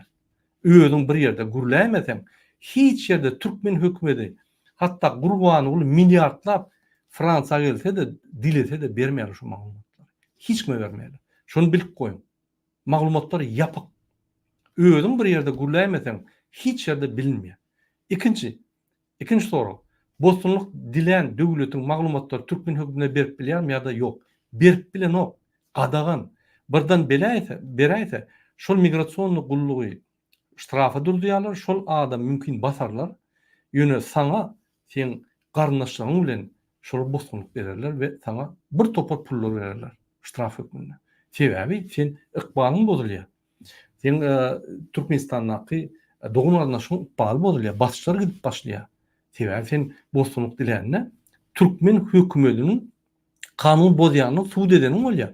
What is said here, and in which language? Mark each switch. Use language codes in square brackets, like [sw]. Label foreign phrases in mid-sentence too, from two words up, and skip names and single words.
[tk] Özüň bir ýerde gürlämeseň, hiç ýerde Türkmen hökümeti hatda gurbany ul milliardlap Fransa gelse de dilese de bermeýär şu maglumatlary. Hiç kime bermeýär. Şonu bilip goýun. Maglumatlar ýapyk. Özüň bir ýerde gürlämeseň, hiç ýerde bilinmeýär. Ikinci soru. Bosunluk dilen döwletiň maglumatlary Türkmen hökümetine berip bilýärmi ýa-da ýok? Berip bilenok, gadagan. Birden beräýse, şol migrasiýonly gullugy ştrafa durdurýarlar, şol adam mümkin basarlar. Ýöne sana sen garnaşlaryň bilen şol bosunluk bererler ve sana bir topar pullar bererler ştraf hökmünde. Sebäbi sen ykbalyň bozulýar. Sen Türkmenistanyňky dogunarnaşyň ykbaly bozulýar, basçylar gidip başlaýar. Sebäbi sen bosunluk dilenine Türkmen hökümetiniň kanun bozýanyny suwd edeniň bolýar.